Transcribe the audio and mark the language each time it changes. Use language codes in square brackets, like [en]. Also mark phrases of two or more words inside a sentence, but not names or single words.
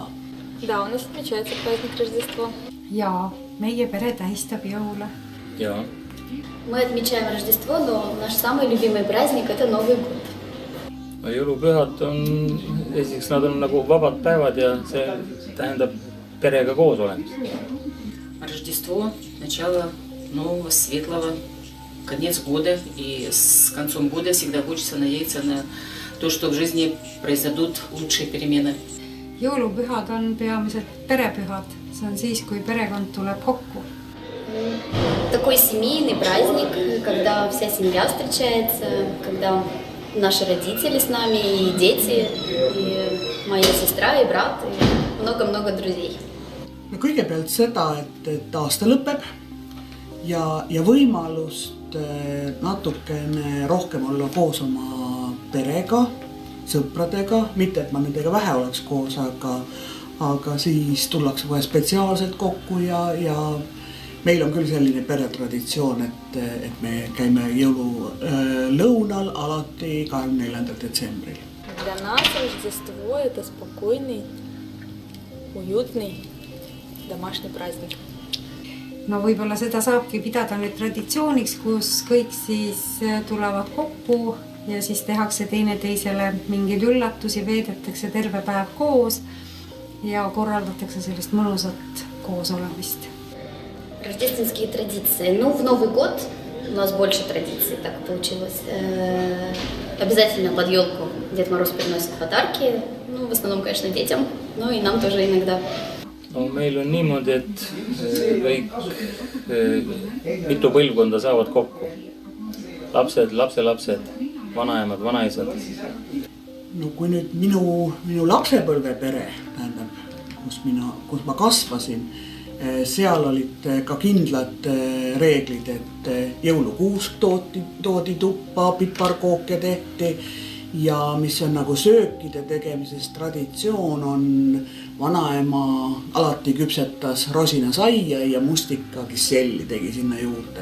[ru] Да, у нас отмечается праздник Рождества. [et] Jaa, meie pere tähistab jõule. Jaa. [ru] Мы отмечаем Рождество, но наш самый любимый праздник – это Новый год. [et] Jõulupühad on, esiteks nad on nagu vabad päevad ja see tähendab perega koos olemist. [ru] Рождество, начало нового, светлого, конец года. И с концом года всегда хочется надеяться на то, что в жизни произойдут лучшие перемены. [et] Jõulupühad on peamiselt perepühad. See on siis, kui perekond tuleb kokku. [ru] Такой семейный праздник, когда вся семья встречается, когда наши родители с нами, и дети, и моя сестра, и брат, и много-много друзей. [et] Kõigepealt seda, et aasta lõpeb ja võimalust natukene rohkem olla koos oma perega, sõpradega, mitte et ma nendega vähe oleks koos, aga siis tullakse kohe spetsiaalselt kokku ja meil on küll selline peretraditsioon, et me käime jõululõunal alati 24. detsembril. [ru] Для нас Рождество – это спокойный, уютный, домашний праздник. [et] No võib-olla seda saabki pidada nüüd traditsiooniks, kus kõik siis tulevad kokku ja siis tehakse teineteisele mingeid üllatusi, veedetakse terve päev koos ja korraldatakse sellist mõnusat koosolemist. [ru] Рождественские традиции. Ну, в Новый год у нас больше традиций, так получилось. Обязательно под елку Дед Мороз приносит подарки. Ну, в основном, конечно, детям, но и нам тоже иногда. [et] No, meil on niimoodi, et kõik mitu põlvkonda saavad kokku. Lapsed, lapselapsed, vanaemad, vanaisad. No kui nüüd minu lapsepõlve pere, tähendab, kus ma kasvasin, seal olid ka kindlad reeglid, et jõulukuusk toodi tuppa, piparkooke tehti ja mis on nagu söökide tegemises traditsioon on vanaema alati küpsetas rosinasaia ja mustika kisselli tegi sinna juurde.